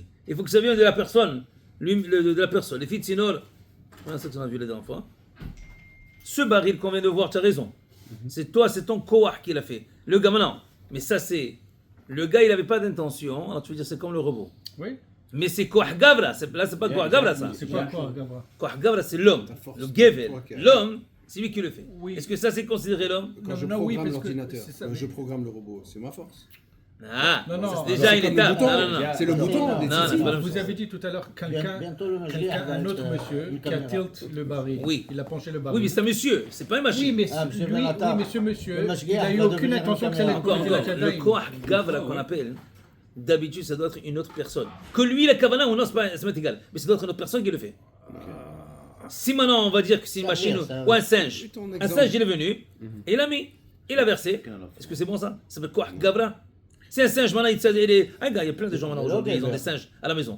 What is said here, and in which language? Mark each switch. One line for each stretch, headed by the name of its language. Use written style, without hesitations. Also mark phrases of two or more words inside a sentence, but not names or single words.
French: Il faut que ça vienne de la personne, de la personne. Les filles de Sinor, voilà ça qu'on a vu la dernière fois. Ce baril qu'on vient de voir, tu as raison. C'est toi, c'est ton koach qui l'a fait. Le gars maintenant. Mais ça, c'est. Le gars, il n'avait pas d'intention. Alors tu veux dire, c'est comme le robot. Oui, Mais c'est
Hebrew: כוח גברא.
French: Là, c'est pas
Hebrew: כוח גברא,
French: ça. c'est pas quoi, Gavra.
Hebrew: כוח גברא,
French: c'est l'homme. force. Le gevel. Toi qui as- L'homme, c'est lui qui le fait. Oui. Est-ce que ça, c'est considéré l'homme? Quand Non, je non, oui, programme parce que l'ordinateur, c'est ça, quand mais- je programme le robot, c'est ma force. Ah, Non, non, ça, c'est alors, déjà c'est une comme le étape. bouton. Non, non, non. C'est le bouton. Non, des non, tzitzit. c'est pas la même Vous chose. avez dit tout à l'heure Bientôt le Mashiach va un autre être, monsieur une qui a caméra. tilt le baril. Oui. Il a penché le baril. Oui, mais c'est un monsieur, c'est pas une machine. Oui, mais Ah, monsieur lui, Benatar. oui, mais ce monsieur, Le il Mashiach n'a eu va aucune devenir intention une que ça allait être Encore, Netilat encore. Le Yadayim.
Hebrew: כוח גברא
French: qu'on appelle, d'habitude, ça doit être une autre personne. Que lui, la kavana ou non, c'est m'est égal. Mais ça doit être une autre personne qui le fait. Si maintenant on va dire que c'est une Ça machine vient, ça ou un vient. singe, Oui, ton un exemple. singe il est venu et il a mis, il a versé. Est-ce que c'est bon ça? Ça s'appelle quoi? Gavra? C'est un singe maintenant, un gars, il y a plein de gens maintenant aujourd'hui, ils ont des singes à la maison.